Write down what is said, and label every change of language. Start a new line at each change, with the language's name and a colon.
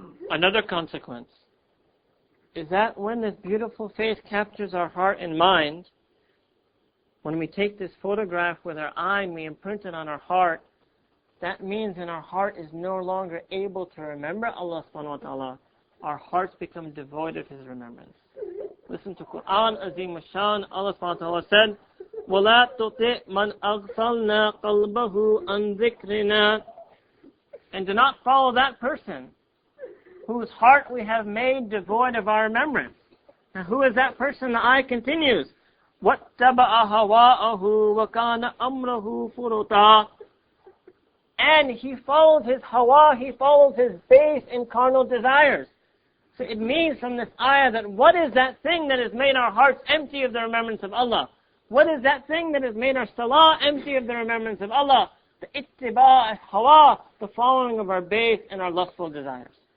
English: Another consequence is that when this beautiful face captures our heart and mind, when we take this photograph with our eye and we imprint it on our heart, that means in our heart is no longer able to remember Allah subhanahu wa ta'ala. Our hearts become devoid of His remembrance. Listen to Qur'an Azim Shan. Allah subhanahu wa ta'ala said,
Arabic: وَلَا تُطِئْ مَنْ أَغْفَلْنَا قَلْبَهُ عَنْ ذِكْرِنَا.
English: And do not follow that person whose heart we have made devoid of our remembrance. Now who is that person? The ayah continues,
Arabic: وَاتَّبَعَ هَوَاءَهُ وَكَانَ أَمْرَهُ فُرُطًا.
English: And he follows his hawa, he follows his base and carnal desires. So it means from this ayah that what is that thing that has made our hearts empty of the remembrance of Allah? What is that thing that has made our salah empty of the remembrance of Allah? The ittiba' hawa, the following of our base and our lustful desires.